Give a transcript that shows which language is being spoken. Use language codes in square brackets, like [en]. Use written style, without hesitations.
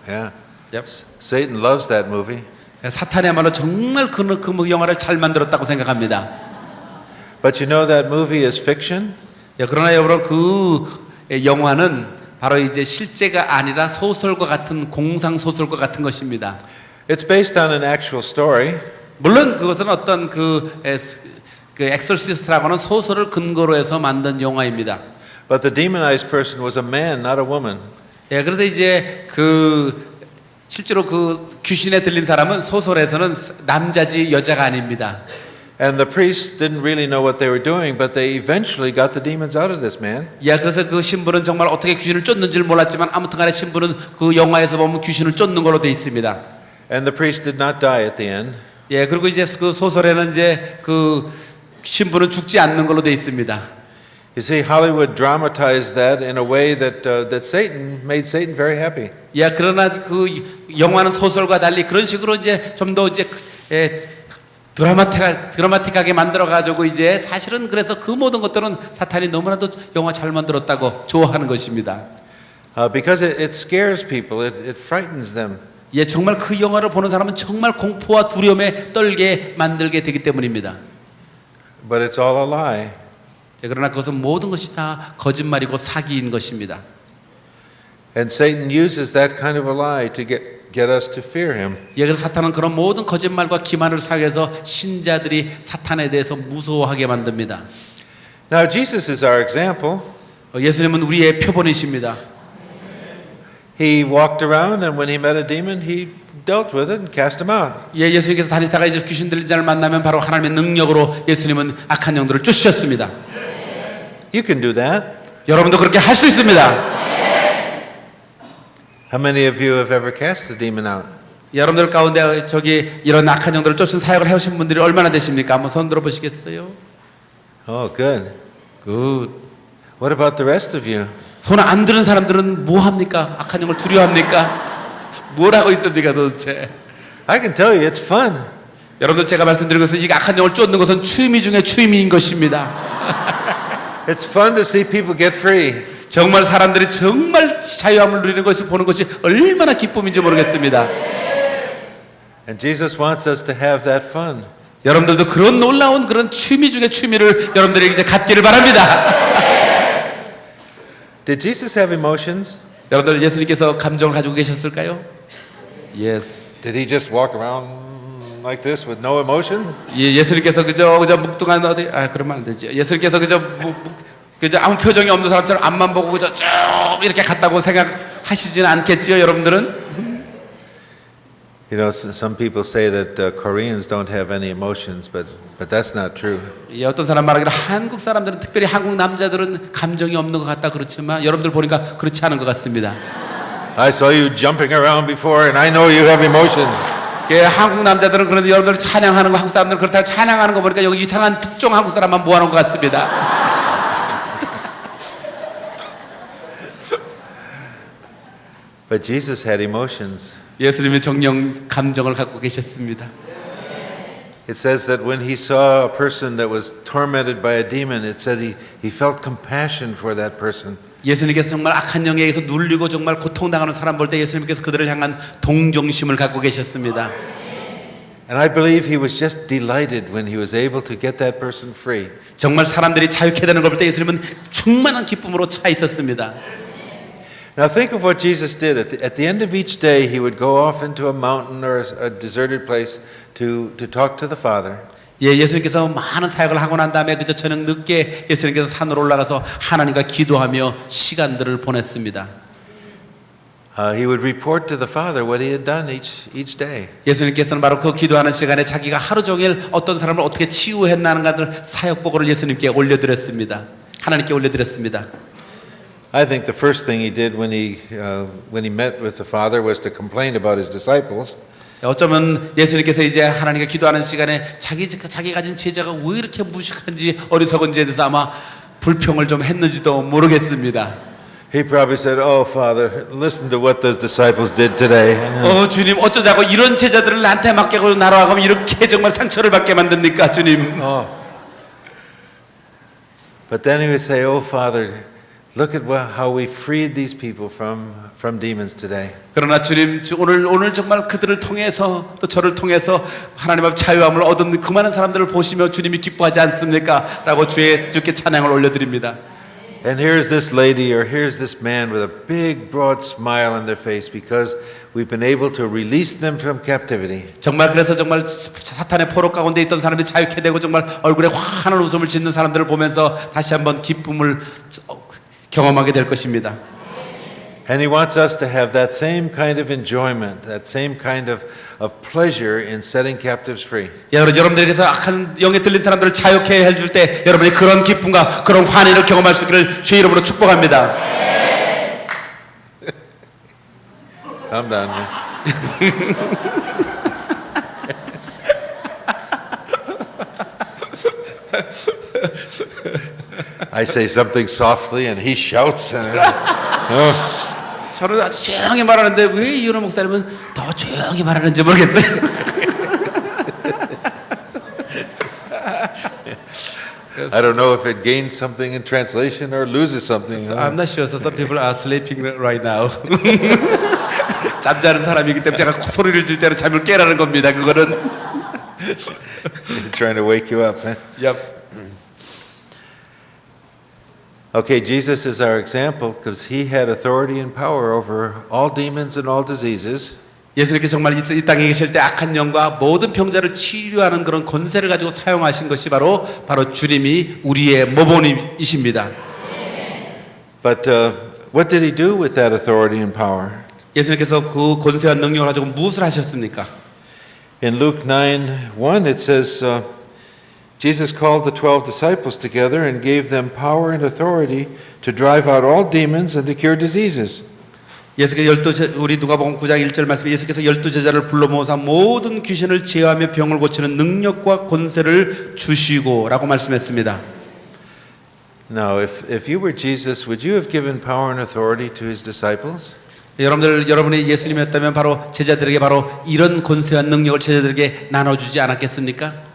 [en] Yeah. Yep. Satan loves that movie. [ko] 사탄이야말로 정말 그 영화를 잘 만들었다고 생각합니다. [en] But you know that movie is fiction? [ko] 야, 그러나 여러분 그 영화는 바로 이제 실제가 아니라 소설과 같은 공상 소설과 같은 것입니다. [en] It's based on an actual story. [ko] 물론 그것은 어떤 그 엑소시스트라고는 소설을 근거로 해서 만든 영화입니다. [en] But the demonized person was a man, not a woman. [ko] 예, 그래서 이제 실제로 그 귀신에 들린 사람은 소설에서는 남자지 여자가 아닙니다. [en] And the priests didn't really know what they were doing, but they eventually got the demons out of this man. [ko] 예, 그래서 그 신부는 정말 어떻게 귀신을 쫓는지를 몰랐지만 아무튼간에 신부는 그 영화에서 보면 귀신을 쫓는 걸로 돼 있습니다. [en] And the priest did not die at the end. [ko] 예, 그리고 이제 그 소설에는 이제 그 신부는 죽지 않는 걸로 돼 있습니다. [en] You see, Hollywood dramatized that in a way that made Satan very happy. [ko] 예, 그러나 그 영화는 소설과 달리 그런 식으로 이제 좀 더 이제 드라마틱하게 만들어 가지고 이제 사실은 그래서 그 모든 것들은 사탄이 너무나도 영화 잘 만들었다고 좋아하는 것입니다. [en] Because it scares people, it frightens them. [ko] 예, 정말 그 영화를 보는 사람은 정말 공포와 두려움에 떨게 만들게 되기 때문입니다. [en] But it's all a lie. [ko] 그러나 그것은 모든 것이 다 거짓말이고 사기인 것입니다. [en] And Satan uses that kind of a lie to get us to fear him. [ko] 예, 그래서 사탄은 그런 모든 거짓말과 기만을 사용해서 신자들이 사탄에 대해서 무서워하게 만듭니다. [en] Now Jesus is our example. [ko] 예수님은 우리의 표본이십니다. [en] He walked around and when he met a demon, he dealt with it and cast him out. [ko] 예, 예수님께서 다니다가 이제 귀신 들린 자를 만나면 바로 하나님의 능력으로 예수님은 악한 영들을 쫓으셨습니다. [en] You can do that. [ko] 여러분도 그렇게 할 수 있습니다. [en] How many of you have ever cast a demon out? [ko] 여러분들 가운데 이런 악한 영들을 쫓은 사역을 해오신 분들이 얼마나 되십니까? 한번 손 들어보시겠어요? [en] Oh, good. 굿. What about the rest of you? [ko] 손 안 드는 사람들은 뭐 합니까? 악한 영을 두려워합니까? 뭘 하고 있습니까 도대체? [en] I can tell you, it's fun. [ko] 여러분들 제가 말씀드린 것은 이 악한 영을 쫓는 것은 취미 중에 취미인 것입니다. [en] It's fun to see people get free. [ko] 정말 사람들이 정말 자유함을 누리는 것을 보는 것이 얼마나 기쁨인지 모르겠습니다. [en] And Jesus wants us to have that fun. [ko] 여러분들도 그런 놀라운 그런 취미 중에 취미를 여러분들이 이제 갖기를 바랍니다. [en] Did Jesus have emotions? [ko] 여러분들 예수님께서 감정을 가지고 계셨을까요? [en] Yes. Did he just walk around like this with no emotion? [ko] 예, 예수님께서 그저 묵뚱한 그러면 안 되죠. 예수님께서 그저 아무 표정이 없는 사람처럼 앞만 보고 그저 쭉 이렇게 갔다고 생각하시지는 않겠죠, 여러분들은? [en] You know, some people say that Koreans don't have any emotions, but that's not true. [ko] 예, 어떤 사람 말하기로 한국 사람들은 특별히 한국 남자들은 감정이 없는 것 같다 그렇지만 여러분들 보니까 그렇지 않은 것 같습니다. [en] I saw you jumping around before, and I know you have emotions. [ko] 예, 한국 남자들은 그런데 여러분들 찬양하는 거 한국 사람들은 그렇다고 찬양하는 거 보니까 여기 이상한 특정 한국 사람만 모아놓은 것 같습니다. [en] But Jesus had emotions. [ko] 예수님이 정령 감정을 갖고 계셨습니다. [en] It says that when he saw a person that was tormented by a demon, it said he felt compassion for that person. [ko] 예수님께서 정말 악한 영에 의해서 눌리고 정말 고통당하는 사람 볼 때 예수님께서 그들을 향한 동정심을 갖고 계셨습니다. [en] And I believe he was just delighted when he was able to get that person free. [ko] 정말 사람들이 자유케 되는 걸 볼 때 예수님은 충만한 기쁨으로 차 있었습니다. [en] Now think of what Jesus did. At the end of each day, he would go off into a mountain or a deserted place to talk to the Father. [ko] 예, 예수님께서 많은 사역을 하고 난 다음에 그저 저녁 늦게 예수님께서 산으로 올라가서 하나님과 기도하며 시간들을 보냈습니다. [en] He would report to the Father what he had done each day. [ko] 예수님께서는 바로 그 기도하는 시간에 자기가 하루 종일 어떤 사람을 어떻게 치유했나는 것들 사역 보고를 예수님께 올려드렸습니다. 하나님께 올려드렸습니다. [en] I think the first thing he did when he met with the Father was to complain about his disciples. [ko] 어쩌면 예수님께서 이제 하나님께 기도하는 시간에 자기 가진 제자가 왜 이렇게 무식한지 어리석은지에 대해서 아마 불평을 좀 했는지도 모르겠습니다. [en] He probably said, "Oh, Father, listen to what those disciples did today." [ko] 주님 어쩌자고 이런 제자들을 나한테 맡기고 나라가면 이렇게 정말 상처를 받게 만듭니까, 주님? [en] But then he would say, "Oh, Father, look at how we freed these people from demons today." [ko] 그러나 주님 오늘 정말 그들을 통해서 또 저를 통해서 하나님 앞 자유함을 얻은 그 많은 사람들을 보시며 주님이 기뻐하지 않습니까? 라고 주께 찬양을 올려드립니다. [en] And here's this lady or here's this man with a big broad smile on their face because we've been able to release them from captivity. [ko] 정말 그래서 정말 사탄의 포로 가운데 있던 사람들이 자유케 되고 정말 얼굴에 환한 웃음을 짓는 사람들을 보면서 다시 한번 기쁨을 경험하게 될 것입니다. [en] And he wants us to have that same kind of enjoyment, that same kind of pleasure in setting captives free. [ko] 여러분들께서 악한 영에 들린 사람들을 자유케 해줄 때 여러분이 그런 기쁨과 그런 환희를 경험할 수 있기를 주의 이름으로 축복합니다. [en] Calm down. I say something softly and he shouts. [ko] 저는 아주 조용히 말하는데 왜 이현호 목사님은 더 조용히 말하는지 모르겠어요. [en] I don't know if it gains something in translation or loses something. I'm not sure. So some people are sleeping right now. [ko] 잠자는 사람이기 때문에 제가 소리를 질 때는 잠을 깨라는 겁니다. 그거는. [en] Trying to wake you up. Huh? Yep. Okay, Jesus is our example because he had authority and power over all demons and all diseases. [ko] 예수님께서 정말 이 땅에 계실 때 악한 영과 모든 병자를 치료하는 그런 권세를 가지고 사용하신 것이 바로 주님이 우리의 모범이십니다. [en] But what did he do with that authority and power? [ko] 예수님께서 그 권세와 능력을 가지고 무엇을 하셨습니까? [en] In Luke 9:1 it says Jesus called the 12 disciples together and gave them power and authority to drive out all demons and to cure diseases. [ko] 우리 누가복음 9장 1절 말씀에 예수께서 12제자를 불러 모아서 모든 귀신을 제어하며 병을 고치는 능력과 권세를 주시고라고 말씀했습니다. [en] Now, if you were Jesus, would you have given power and authority to his disciples? [ko] 여러분이 예수님이었다면 바로 제자들에게 바로 이런 권세와 능력을 제자들에게 나눠주지 않았겠습니까?